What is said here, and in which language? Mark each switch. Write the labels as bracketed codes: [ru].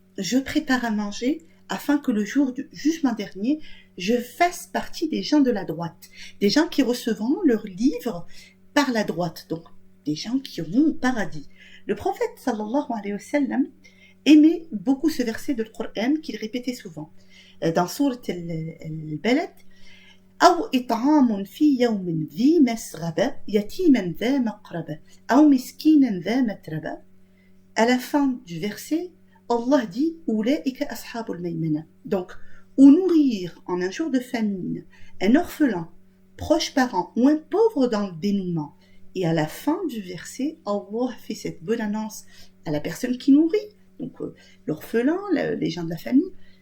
[fr] Je prépare à manger afin que le jour du jugement dernier, je fasse partie des gens de la droite, des gens qui recevront leur livre par la droite, donc des gens qui iront au paradis. Le prophète sallallahu alayhi wa sallam aimait beaucoup ce verset de Coran qu'il répétait souvent. Dans sourate al-Balad, [ar] أو إطعام في يوم ذي مسغبة يتيما ذا مقربة أو مسكينا ذا متربة. [fr] À la fin du verset, Allah dit [ar] أولئك أصحاب الميمنة. [fr] Donc, ou nourrir en un jour de famine un orphelin, proche parent ou un pauvre dans le dénouement. Et à la fin du verset, Allah fait cette bonne annonce à la personne qui nourrit, donc l'orphelin, les gens de la famille.